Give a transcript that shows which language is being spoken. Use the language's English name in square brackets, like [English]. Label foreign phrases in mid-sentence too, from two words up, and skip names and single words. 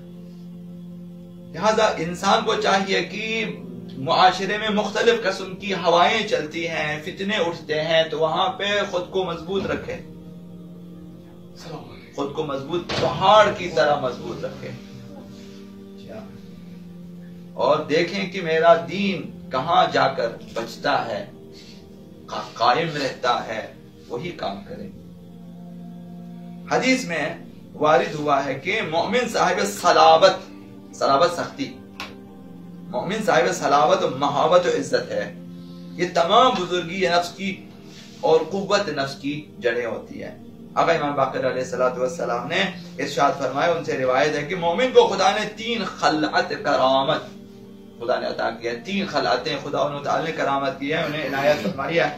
[Urdu] لہذا انسان کو چاہیے کہ معاشرے میں مختلف قسم کی ہوائیں چلتی ہیں، فتنے اٹھتے ہیں، تو وہاں پہ خود کو مضبوط رکھے، خود کو مضبوط پہاڑ کی طرح مضبوط رکھے، اور دیکھیں کہ میرا دین کہاں جا کر بچتا ہے، قائم رہتا ہے، وہی کام کرے. حدیث میں وارد ہوا ہے کہ مومن صاحب صلابت سختی، مومن صاحب صلابت و مہابت و عزت ہے. یہ تمام بزرگی نفس کی اور قوت نفس کی جڑیں ہوتی ہے. آقا امام باقر [Arabic] علیہ الصلوۃ والسلام [Urdu] نے ارشاد فرمایا، ان سے روایت ہے کہ مومن کو خدا نے 3 خلعت کرامت خدا نے عطا کیا ہے. 3 خلعتیں خدا تعالی نے کرامت کی ہے، انہیں عنایت فرمائی ہے.